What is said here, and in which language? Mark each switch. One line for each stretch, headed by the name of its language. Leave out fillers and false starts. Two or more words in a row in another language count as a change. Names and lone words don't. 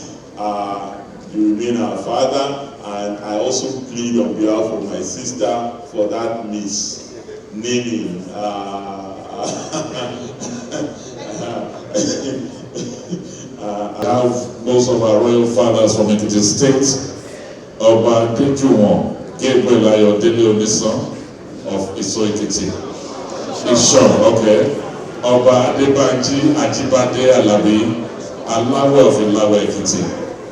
English: You remain our father, and I also plead on behalf of my sister for that misnaming. I have most of our royal fathers from Ekiti State. Oba Dejuwon Gabriel Ayodele Onisan of Iso Ekiti. Ishon, okay. Oba Adebanji Ajibade Alabi Alawe of Ilawe Ekiti.